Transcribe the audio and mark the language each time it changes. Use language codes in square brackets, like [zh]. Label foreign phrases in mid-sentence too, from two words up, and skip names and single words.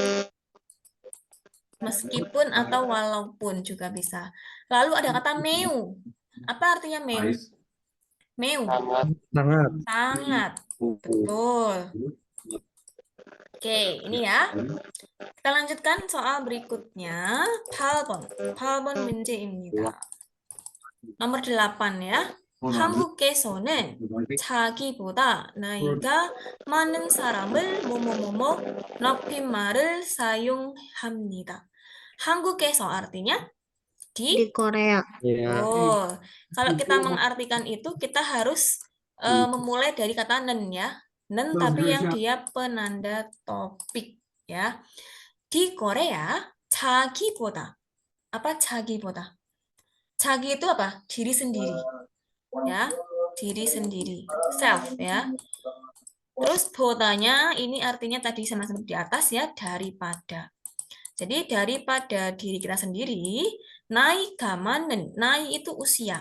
[id] Meskipun atau walaupun juga bisa. Lalu ada kata meu. Apa artinya meu? Meu. Sangat. Betul. Oke, ini ya. Kita lanjutkan soal berikutnya. [ko] 8번 문제입니다. [id] nomor 8 ya. [ko] 한국에서는 자기보다 나이가 많은 사람을 뭐뭐뭐뭐 높임말을 사용합니다. [id] 한국에서 artinya Di Korea. Ya. Oh, kalau kita mengartikan itu kita harus memulai dari kata nen ya. Nen tapi yang dia penanda topik ya. Di Korea 자기보다. Apa 자기보다? 자기 itu apa? Diri sendiri. Ya, diri sendiri. Self ya. Terus bodanya ini artinya tadi sama-sama di atas ya, daripada. Jadi daripada diri kita sendiri, [ko] 나이 많은, [id] naik itu usia.